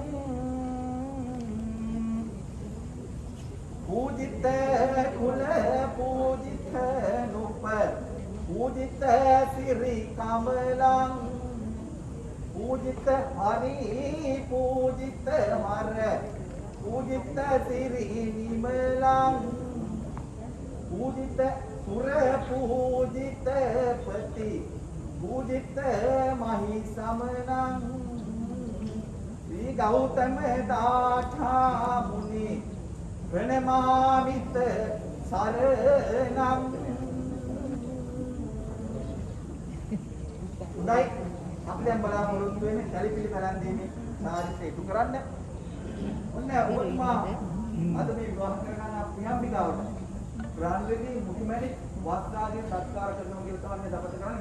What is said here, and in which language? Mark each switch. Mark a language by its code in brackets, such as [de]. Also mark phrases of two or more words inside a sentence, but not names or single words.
[sa] पूजित कुल पूजित नुप पूजित श्री कमलं पूजित हरि पूजित हर पूजित श्री निमलं पूजित सुर पूजित पति पूजित महिषमनं श्री श्री गौतम दाठा मुनि प्रणमामित [si] शरणम උඩයි අපි දැන් බලාපොරොත්තු වෙන්නේ කැලිපිලි කරන් දීමේ සාරිත ඉටු කරන්න. ඔන්න ඔබතුමා අද මේ විවාහ කරගන්න ප්‍රියම්බිකාවට ග්‍රාන්ඩ්‍රේදී මුතුමැණි වස්ත්‍රාදී සත්කාර කරනවා කියලා තමයි දපත කරන්නේ.